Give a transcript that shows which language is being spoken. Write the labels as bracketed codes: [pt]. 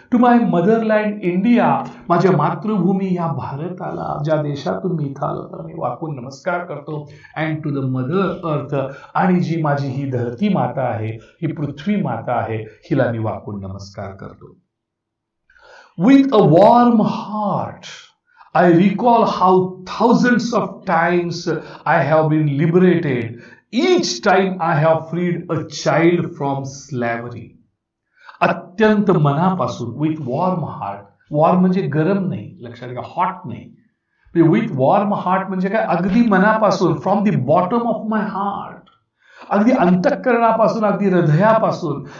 [en] To my motherland India. [mr] माझ्या मातृभूमी या भारताला, ज्या देशातून मी इथं आलो तर मी वाकून नमस्कार करतो. [en] And to the mother earth. [mr] आणि जी माझी ही धरती माता आहे, ही पृथ्वी माता आहे, हिला मी वाकून नमस्कार करतो. [en] With a warm heart I recall how thousands of times I have been liberated. Each time I have freed a child from slavery. [mr] अत्यंत मनापासून, [en] With warm heart. [mr] वॉर्म म्हणजे गरम नाही, लक्षात घ्या, हॉट नाही. [en] with warm heart [mr] म्हणजे काय, अगदी मनापासून, [en] from the bottom of my heart, [mr] अगदी अंतःकरणापासून, अगदी हृदयापासून.